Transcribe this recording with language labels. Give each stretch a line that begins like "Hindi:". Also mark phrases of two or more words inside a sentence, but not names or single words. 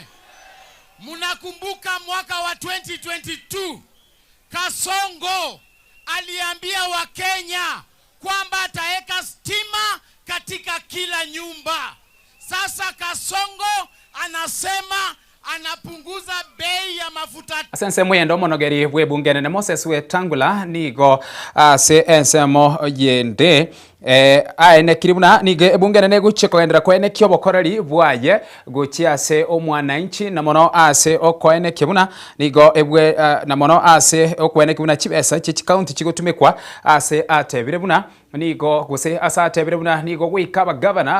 Swahili: Mnakumbuka mwaka wa 2022 Kasongo aliambia Wakenya kwamba ataweka stima katika kila nyumba. Sasa Kasongo anasema anapunguza bei ya mafuta.
Gusii: Asense mwendo monogeri bwe bungene ne Moses Wetangula nigo ase ensemo yende aene kiribuna nige bunge nene guche koendera kwene kyobokoreri bwaye guchi ase omwananchi na mono ase okoene kibuna nigo ebwe na mono ase okwene kibuna chibesa chichi county chigotumikwa ase atebire buna nigo guse asa atebire buna nigo gwikaba governor